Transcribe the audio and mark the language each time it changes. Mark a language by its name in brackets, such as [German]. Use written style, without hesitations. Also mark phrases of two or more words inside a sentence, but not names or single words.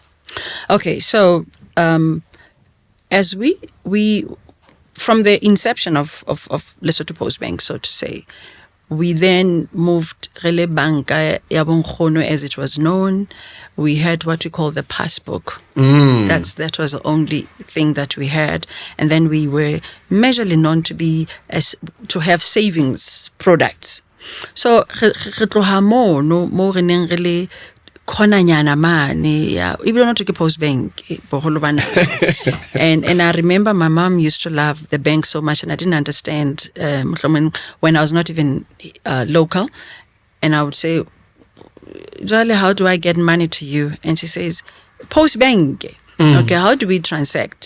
[English] Okay, so as we from the inception of Lesotho Postbank, so to say, we then moved [Southern Sotho] Rele Banka ya Bonkgono, [English] as it was known. We had what we call the passbook. That was the only thing that we had, and then we were majorly known to have savings products. [Southern Sotho] So re tloha mo re neng re le khonanyana mane ya [English] even not to [Southern Sotho] Postbank boholo bana. [English] And I remember my mom used to love the bank so much, and I didn't understand when I was not even local, and I would say, Jale, how do I get money to you? And she says, Postbank. Okay, how do we transact?